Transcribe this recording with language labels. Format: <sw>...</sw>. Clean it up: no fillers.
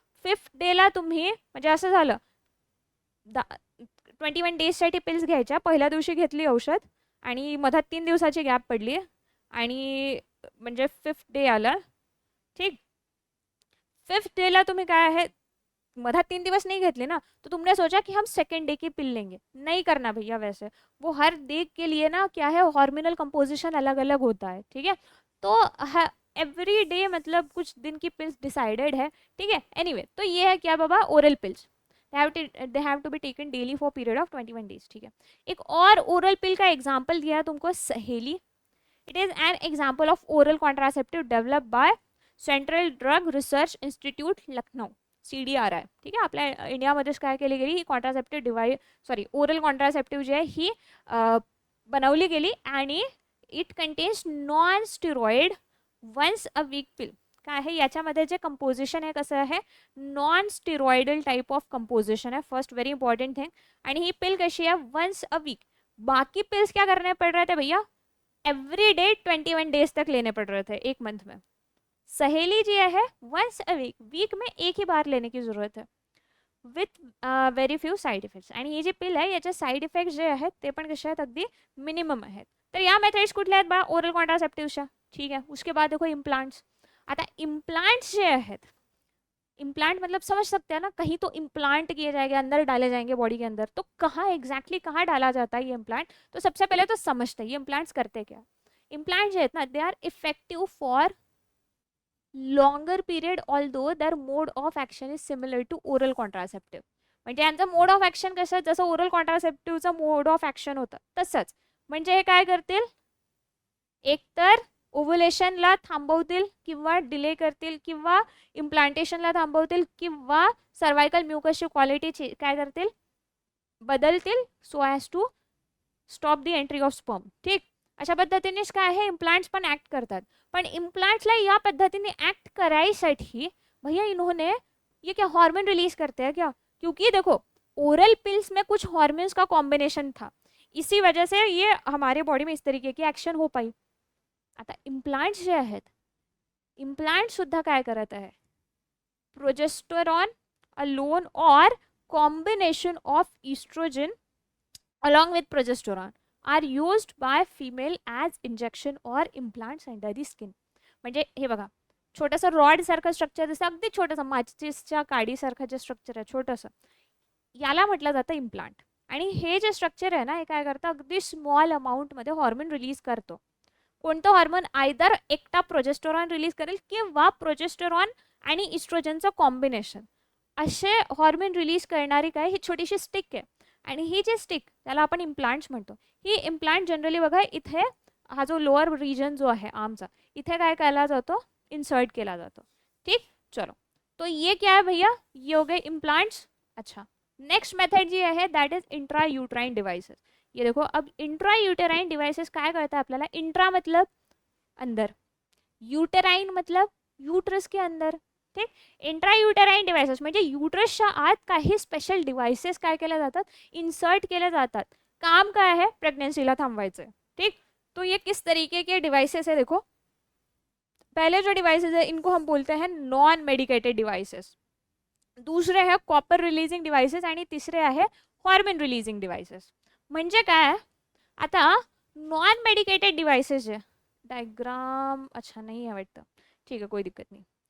<mr>Fifth डेला तुम्ही म्हणजे असं झालं 21 डेजसाठी पिल्स घ्यायच्या, पहिल्या दिवशी घेतली औषध आणि मधात 3 दिवसाची गॅप पडली आणि म्हणजे फिफ्थ डे आला. ठीक, फिफ्थ डेला तुम्ही काय आहे मधा 3 दिवस नहीं घेतले ना,</mr> <hi>तो तुमने सोचा कि हम सेकेंड डे की पिल लेंगे. नहीं करना भैया, वैसे वो हर डे के लिए ना क्या है हार्मोनल कंपोजिशन अलग अलग होता है. ठीक है, तो एवरी डे मतलब कुछ दिन की पिल्स डिसाइडेड है. ठीक है, एनीवे तो ये है क्या बाबा,</hi> <en>Oral pills they have to be taken daily for period of 21 days.</en> <hi>ठीक है, एक और ओरल पिल का एग्जाम्पल दिया है तुमको, सहेली.</hi> <en>It is an example of oral contraceptive develop by central drug research institute Lucknow, CDRI.</en> <mr>ठीक आहे, आपल्या इंडियामध्येच काय केली गेली ही कॉन्ट्रासेप्टिव्ह ओरल कॉन्ट्रासेप्टिव्ह जी आहे ही बनवली गेली आणि</mr> <en>It contains non steroid once a week pill.</en> <mr>काय आहे याच्यामध्ये जे कंपोजिशन आहे कसं आहे,</mr> <en>Non steroidal type of composition है, first very important thing.</en> <mr>आणि ही पिल कशी है, वंस अ वीक.</mr> <hi>बाकी पिल्स क्या करने पड़ रहे थे भैया, एवरी डे 21 डेज तक लेने पड़ रहे थे, एक मंथ में. सहेली जी है वंस अ वीक में एक ही बार लेने की ज़रूरत है</hi> <en>With very few side effects.</en> <mr>आणि ही जी पिल आहे याचे साईड इफेक्ट्स जे आहेत ते पण कसे आहेत, अगदी मिनिमम आहेत. तर या मेथड्स कुठल्या आहेत बा, ओरल कॉन्ट्रासेप्टिव्हच्या.</mr> <hi>ठीक है, उसके बाद देखो इम्प्लांट्स.</hi> <mr>आता इम्प्लांट्स जे आहेत,</mr> <hi>इम्प्लांट मतलब समझ सकते हैं ना, कहीं तो इम्प्लांट किए जाएंगे, अंदर डाले जाएंगे बॉडी के अंदर, तो कहाँ एग्जैक्टली कहाँ डाला जाता है ये इम्प्लांट. तो सबसे पहले तो समझते हैं ये इम्प्लांट्स करते क्या. इम्प्लांट जो है ना,</hi> <en>They are effective for longer period although their mode of action is similar to oral contraceptive.</en> <mr>म्हणजे यांचं मोड ऑफ ॲक्शन कसं, जसं ओरल कॉन्ट्रासेप्टिव्हचं मोड ऑफ ॲक्शन होतं तसंच. म्हणजे हे काय करतील, एकतर ओव्हुलेशनला थांबवतील किंवा डिले करतील किंवा इम्प्लांटेशनला थांबवतील किंवा सर्वायकल म्युकसची क्वालिटी काय करतील, बदलतील</mr> <en>So as to stop the entry of sperm.</en> <mr>ठीक, अशा पद्धतीनेच काय आहे इम्प्लांट्स पण ॲक्ट करतात. पण इम्प्लांट्सला या पद्धतीने ॲक्ट करायसाठी</mr> <hi>भैया इन्होंने ये क्या हार्मोन रिलीज करते हैं क्या, क्योंकि देखो ओरल पिल्स में कुछ हार्मोन्स का कॉम्बिनेशन था, इसी वजह से ये हमारे बॉडी में इस तरीके की ॲक्शन हो पाई.</hi> <mr>आता इम्प्लांट्स जे आहेत, इम्प्लांट सुद्धा काय करत आहे,</mr> <en>Progesterone alone और combination of estrogen along with progesterone are used by female as injection or implants under the skin.</en> <mr>म्हणजे हे बघा, छोटंसं रॉड सारखं स्ट्रक्चर दिसतं, अगदी छोटंसं माचिसच्या काडीसारखं जे स्ट्रक्चर आहे छोटंसं, याला म्हटलं जातं इम्प्लांट. आणि हे जे स्ट्रक्चर आहे ना, हे काय करतं, अगदी स्मॉल अमाऊंटमध्ये हॉर्मोन रिलीज करतो. कोणतं हॉर्मोन, आयदर एकटा प्रोजेस्टेरॉन रिलीज करेल किंवा प्रोजेस्टेरॉन आणि इस्ट्रोजनचं कॉम्बिनेशन, असे हॉर्मोन रिलीज करणारी काय ही छोटीशी स्टिक आहे. आणि ही जी स्टिक त्याला आपण इम्प्लांट्स म्हणतो. ही इम्प्लांट जनरली बघा इथे हा जो लोअर रिजन जो आहे आर्मचा, इथे काय केला जातो, इंसर्ट केला जातो.</mr> <hi>ठीक, चलो तो ये क्या है भैया, ये हो गए इम्प्लांट्स.</hi> <en>अच्छा, next method जी है that is intra uterine devices.</en> <hi>ये देखो अब इंट्रा यूटेराइन डिवाइसेस काय करता है आपल्याला, इंट्रा मतलब अंदर, यूटेराइन मतलब यूट्रस के अंदर.</hi> <mr>ठीक, इंट्रायुटेराइन डिवाइसेस म्हणजे यूट्रसच्या आत काही स्पेशल डिवाइसेस काय केल्या जातात, इन्सर्ट केले जातात. काम काय आहे, प्रेग्नेंसीला थांबवायचं.</mr> <hi>ठीक, तो ये किस तरीके के डिवाइसेस है, देखो पहले जो डिवाइसेस है इनको हम बोलते हैं नॉन मेडिकेटेड डिवाइसेस, दूसरे है कॉपर रिलीजिंग डिवाइसेस आणि तिसरे आहे हॉर्मोन रिलीजिंग डिवाइसेस. म्हणजे काय, आता नॉन मेडिकेटेड डिवाइसेस है, डायग्राम अच्छा नहीं है वाटतं, ठीक है कोई दिक्कत नहीं.</hi>